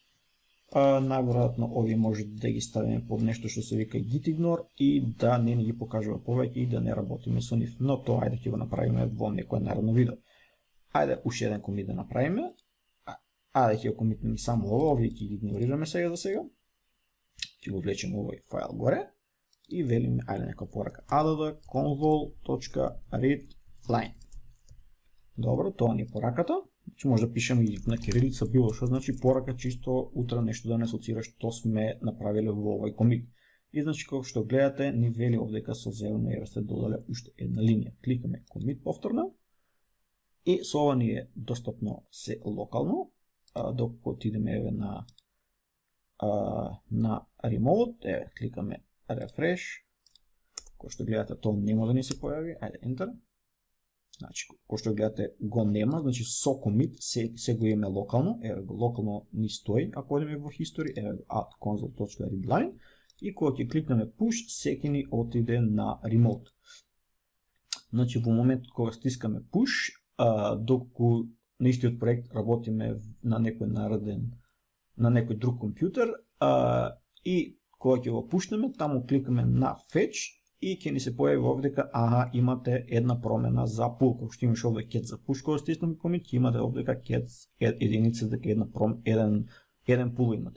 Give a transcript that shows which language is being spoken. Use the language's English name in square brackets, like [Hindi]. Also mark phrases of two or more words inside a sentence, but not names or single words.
[Macedonian] Најверојатно овие може да ги ставиме под нешто што се вика gitignore и да не ни ги покажува повеќе и да не работиме со нив. Но тоа ајде ќе го направиме во некој наредно видео. Ајде уште еден комит да направиме. Ајде ќе го комитнеме само ова, овие ќе ги игнорираме сега за сега. Ќе го влечеме овој файл горе и велиме ајде нека порака [English] add console.readline. [Macedonian] Добро, тоа ни е пораката. Значи може да пишеме и на кирилица било што, значи порака чисто утре нешто да не асоцира што сме направиле во овој комит. И значи како што гледате ни вели овдека со зелено ја сте додале уште една линија. Кликаме комит повторно и со ова ни е достапно се локално. Докато отидеме еве на remote, еве кликаме refresh. Кој што гледате тоа нема да ни се појави, ајде enter. Значи, кој што гледате го нема, значи со commit се го имаме локално, еве го локално ни стои, ако одиме во history, еве [English] add console.readline [Macedonian] и кога ќе кликнеме push, секи ни отиде на remote. Значи, во моментот кога стискаме push, доколку на истиот проект работиме на некој нареден, на некој друг компјутер и кога ќе го пушнеме, таму кликаме на fetch и ќе ни се појави овдека, имате една промена за pull, кога што имаш овде cat за push, кога стиснеме commit, ќе имате овдека cat единица, дека еден pull имате.